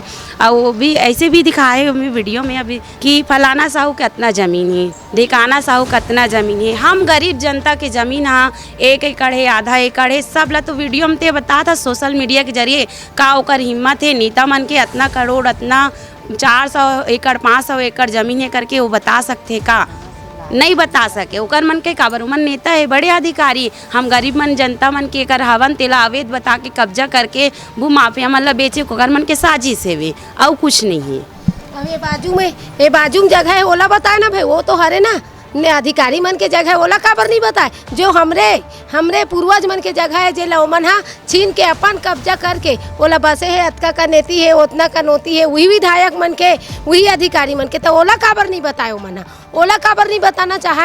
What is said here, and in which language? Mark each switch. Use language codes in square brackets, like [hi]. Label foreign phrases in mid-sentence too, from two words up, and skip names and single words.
[hne] और वो भी ऐसे भी दिखाए हमें वीडियो में अभी कि फलाना साहू कितना ज़मीन है, ढिकाना साहू कितना ज़मीन है, हम गरीब जनता के ज़मीन हाँ 1 एकड़ है, आधा एकड़ है, सब ला तो वीडियो में ते बता था [en] social media [hne] के जरिए का ओकर हिम्मत है नेता मन के इतना करोड़ इतना 400 एकड़ 500 एकड़ ज़मीन है करके वो बता सकते का? नहीं बता सके। ओकर मन के काबर मन नेता है, बड़े अधिकारी, हम गरीब मन जनता मन के कर हवन तेला अवैध बता के कब्जा करके भू माफिया मन ला बेचे, ओकर मन के साजिश है वे और कुछ नहीं है। अब ये बाजू में जगह है ओला बताए ना भाई, वो तो हरे ना ने अधिकारी मन के जगह है ओला काबर नहीं बताए, जो हमरे पूर्वज मन के जगह है जे लवमन हा छीन के अपन कब्जा करके ओला बसे है, अतका का नेती है उतना का नोती है, वही विधायक मन के वही अधिकारी मन के, तो ओला काबर नहीं बताए मना, ओला काबर नहीं बताना चाहे।